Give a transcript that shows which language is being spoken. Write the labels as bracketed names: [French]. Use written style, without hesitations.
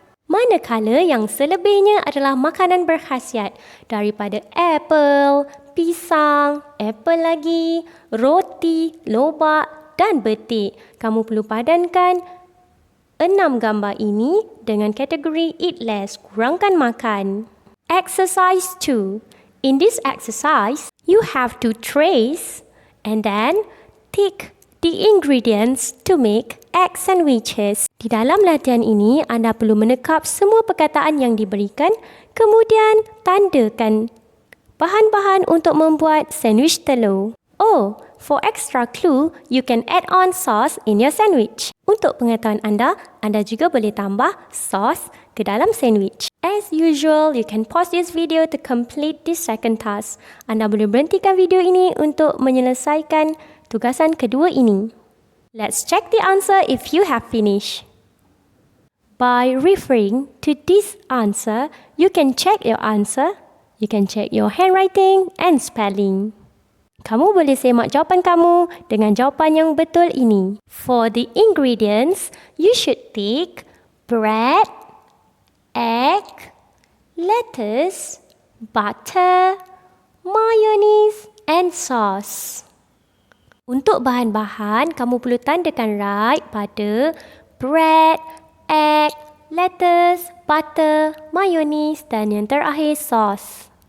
[Malay] Manakala yang selebihnya adalah makanan berkhasiat daripada apple, pisang, apple lagi, roti, lobak dan betik. Kamu perlu padankan 6 gambar ini dengan kategori eat less, kurangkan makan. [English] Exercise 2. In this exercise, you have to trace and then tick the ingredients to make egg sandwiches. [Malay] Di dalam latihan ini, anda perlu menekap semua perkataan yang diberikan, kemudian tandakan bahan-bahan untuk membuat sandwich telur. [English] Oh, for extra clue, you can add on sauce in your sandwich. [Malay] Untuk pengetahuan anda juga boleh tambah sos ke dalam sandwich. [English] As usual, you can pause this video to complete this second task. [Malay] Anda boleh berhentikan video ini untuk menyelesaikan tugasan kedua ini. [English] Let's check the answer if you have finished. By referring to this answer, you can check your answer, you can check your handwriting and spelling. [Malay] Kamu boleh semak jawapan kamu dengan jawapan yang betul ini. [English] For the ingredients, you should tick bread, egg, lettuce, butter, mayonnaise and sauce. [Malay] Untuk bahan-bahan, kamu perlu tandakan right pada bread, egg, lettuce, butter, mayonnaise dan yang terakhir sauce.